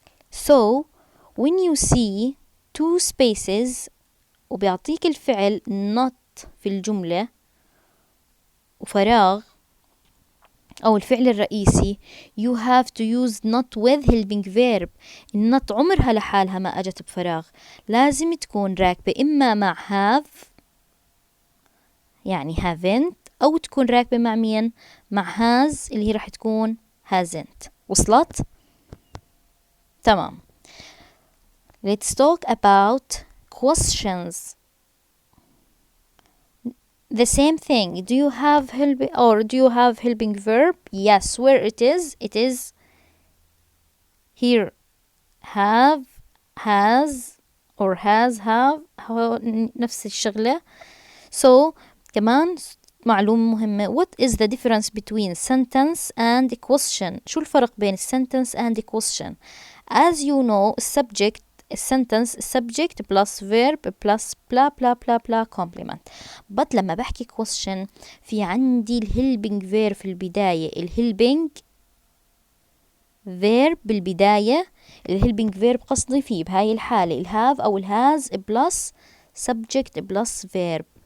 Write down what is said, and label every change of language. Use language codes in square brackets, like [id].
[en] So when you see two spaces [ar] وبيعطيك الفعل not في الجملة وفراغ أو الفعل الرئيسي [en] you have to use not with helping verb. [ar] النط عمرها لحالها ما أجت بفراغ، لازم تكون راكبة إما مع have يعني haven't أو تكون راكبة مع مين؟ مع has اللي هي راح تكون hasn't. وصلت؟ تمام. [en] Let's talk about questions. The same thing. Do you have helping verb? Yes. Where it is? It is here. Have, has or has, have [ar] نفس الشغلة. So كمان معلومة مهمة. [en] What is the difference between sentence and question? [ar] شو الفرق بين [en] sentence and question? As you know, sentence subject plus verb plus blah blah blah blah complement. [ar] But لما بحكي question في عندي helping verb في البداية. [en] helping verb بالبداية. helping verb [ar] قصدي فيه بهاي الحالة [en] have أو has plus subject plus verb.